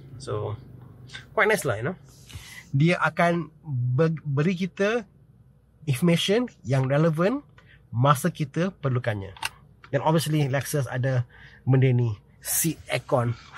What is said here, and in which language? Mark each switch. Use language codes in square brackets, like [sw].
[en] So quite nice lah, you know. [ms] Dia akan beri kita information yang relevan masa kita perlukannya. Dan obviously Lexus ada benda ni, seat aircon.